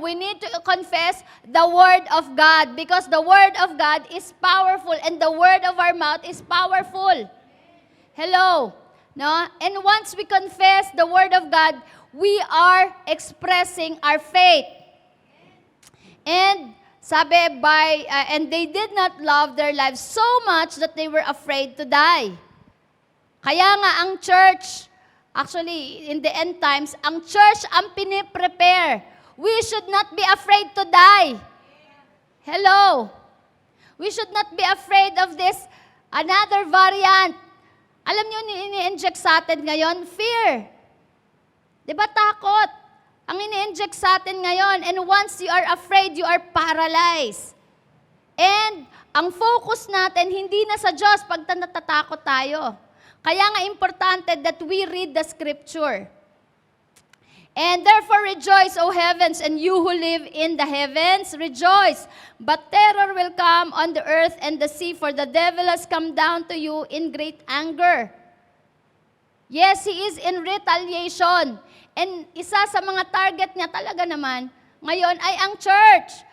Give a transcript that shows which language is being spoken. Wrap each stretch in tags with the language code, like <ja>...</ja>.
<en>We need to confess the word of God because the word of God is powerful and the word of our mouth is powerful. Hello. No? And once we confess the word of God, we are expressing our faith. And sabi, and they did not love their lives so much that they were afraid to die.</en> <tl>Kaya nga ang church, actually,</tl> <en>in the end times,</en> <tl>ang church ang piniprepare.</tl> <en>We should not be afraid to die. Hello. We should not be afraid of this another variant.</en> <tl>Alam niyo, ini-inject sa atin ngayon, fear. Di ba takot? Ang ini-inject sa atin ngayon,</tl> <en>and once you are afraid, you are paralyzed.</en> <tl>And ang focus natin, hindi na sa Diyos pag natatakot tayo. Kaya nga importante</tl> <en>that we read the scripture. And therefore rejoice, O heavens, and you who live in the heavens, rejoice. But terror will come on the earth and the sea, for the devil has come down to you in great anger. Yes, he is in retaliation.</en> <tl>And isa sa mga target niya talaga naman, ngayon ay ang church.</tl>